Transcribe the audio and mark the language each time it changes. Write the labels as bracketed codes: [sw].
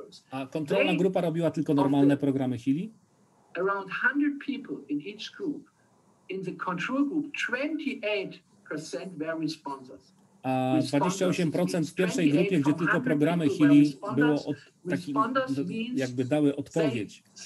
[pl] A kontrolna grupa robiła tylko normalne programy Healy. [en] Around 100 people in each group. In the control group, 28% were responders. [pl] A 28% w pierwszej grupie, gdzie tylko programy Healy było jakby dały odpowiedź.